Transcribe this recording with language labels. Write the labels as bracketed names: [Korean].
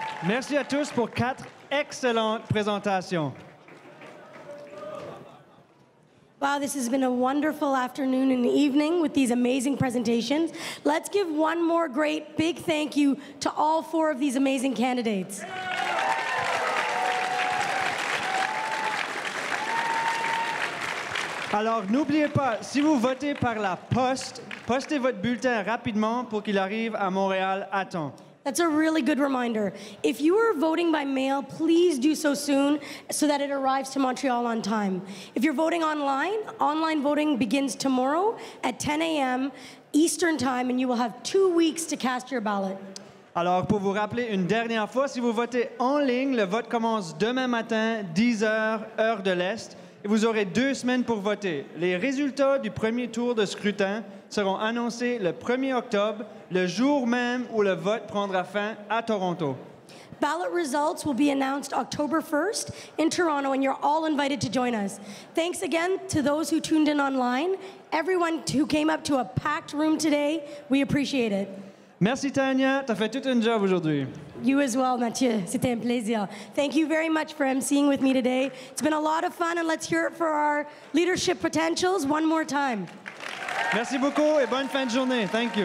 [French] Merci à tous pour 4 excellentes présentations. [English] Wow, this has been a wonderful afternoon and evening with these amazing presentations. Let's give one more great big thank you to all 4 of these amazing candidates. [French] Alors, n'oubliez pas, si vous votez par la poste, postez votre bulletin rapidement pour qu'il arrive à Montréal à temps. [English] That's a really good reminder. If you are voting by mail, please do so soon so that it arrives to Montreal on time. If you're voting online voting begins tomorrow at 10 a.m. Eastern Time, and you will have 2 weeks to cast your ballot. [French] Alors, pour vous rappeler une dernière fois, si vous votez en ligne, le vote commence demain matin, 10 h, heure de l'Est, et vous aurez 2 semaines pour voter. Les résultats du premier tour de scrutin seront annoncés le 1er octobre, le jour même où le vote prendra fin à Toronto. [English] Ballot results will be announced October 1st in Toronto, and you're all invited to join us. Thanks again to those who tuned in online, everyone who came up to a packed room today. We appreciate it. [French] Merci, Tanya. T'as fait tout un job aujourd'hui. [English] You as well, Mathieu. [French] C'était un plaisir. [English] Thank you very much for emceeing with me today. It's been a lot of fun, and let's hear it for our leadership potentials one more time. [French] Merci beaucoup et bonne fin de journée. [English] Thank you.